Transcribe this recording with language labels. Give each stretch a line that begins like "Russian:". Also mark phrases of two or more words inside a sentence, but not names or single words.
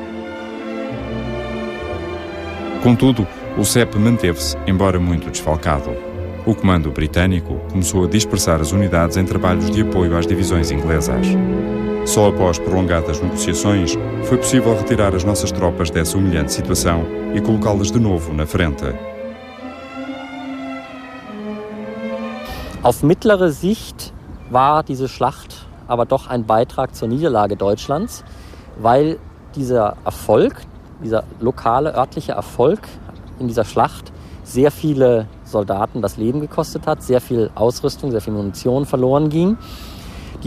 Portuguese: Contudo, o CEP manteve-se, embora muito desfalcado. O comando britânico começou a dispersar as unidades em trabalhos de apoio às divisões inglesas. Só após prolongadas negociações foi possível retirar as nossas tropas dessa humilhante situação e colocá-las de novo na frente.
German: Auf mittlere Sicht war diese Schlacht aber doch ein Beitrag zur Niederlage Deutschlands, weil dieser Erfolg, dieser lokale, örtliche Erfolg in dieser Schlacht sehr viele Soldaten das Leben gekostet hat, sehr viel Ausrüstung, sehr viel Munition verloren ging.